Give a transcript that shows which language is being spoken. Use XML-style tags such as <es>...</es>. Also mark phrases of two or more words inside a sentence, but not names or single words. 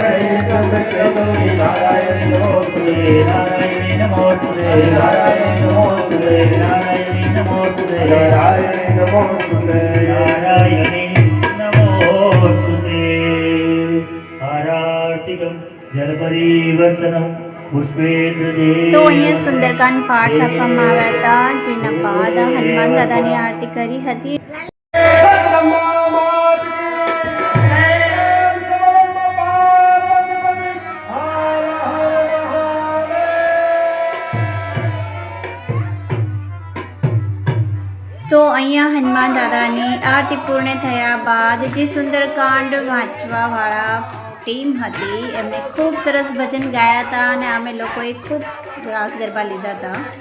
<sa>नारायणी नमोस्तुते नारायणी नमोस्तुते नारायणी नमोस्तुते नारायणी नमोस्तुते नारायणी नमोस्तुते नारायणी नमोस्तुते आरार्तिकं जल परिवर्तनम</sa> <gu>તો અહીંયા સુંદરકાંડ પાઠ રાખવામાં આવ્યા હતા, જેના બાદ હનુમાન દાદાની આરતી કરી હતી. તો અહીંયા હનુમાન દાદાની આરતી પૂર્ણ થયા બાદ જે સુંદરકાંડ વાંચવાવાળા ટીમ હતી એમણે ખૂબ સરસ ભજન ગાયા હતા અને અમે લોકોએ ખૂબ રાસ ગરબા લીધા હતા.</gu>